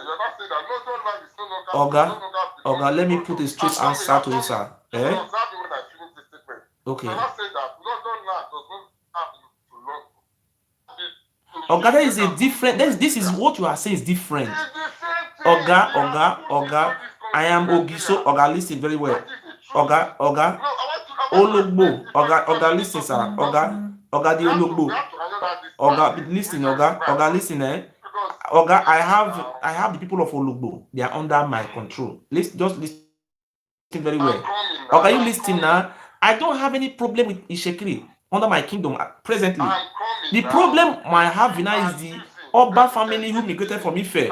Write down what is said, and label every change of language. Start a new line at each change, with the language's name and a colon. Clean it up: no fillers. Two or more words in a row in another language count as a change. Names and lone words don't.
English: You are not saying that London land is no longer Oga, belongs to let me London. put a straight I'm coming. answer to you, sir. You will observe me when I finish the statement. Okay. You are not saying that London land does not have to London. Oga, there is a different. This is what you are saying is different. Oga, I am Ogiso. Oga, listen very well. Oga, Ologbo. Oga, listen, sir. Oga, the Ologbo. Oga, listen, Oga, listen, Oga, I have the people of Ologbo. They are under my control. Just listen very well. Oga, you listen now. I don't have any problem with Ishekiri under my kingdom presently. The problem I have now is the Oba family who migrated from Ife.